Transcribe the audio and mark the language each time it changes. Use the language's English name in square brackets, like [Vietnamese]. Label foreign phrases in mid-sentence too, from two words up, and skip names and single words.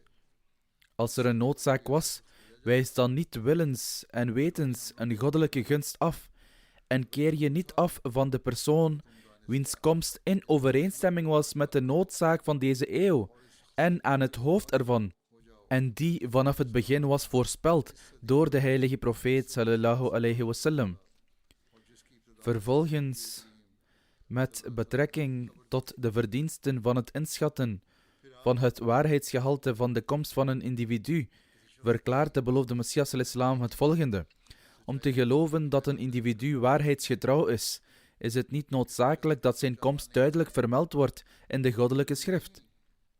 [Dutch] Als er een noodzaak was, wijs dan niet willens en wetens een goddelijke gunst af en keer je niet af van de persoon wiens komst in overeenstemming was met de noodzaak van deze eeuw en aan het hoofd ervan, en die vanaf het begin was voorspeld door de heilige profeet [Arabic] صلى الله عليه وسلم. [Dutch] Vervolgens, met betrekking tot de verdiensten van het inschatten van het waarheidsgehalte van de komst van een individu, verklaart de beloofde Messias al-Islam het volgende: om te geloven dat een individu waarheidsgetrouw is het niet noodzakelijk dat zijn komst duidelijk vermeld wordt in de goddelijke schrift.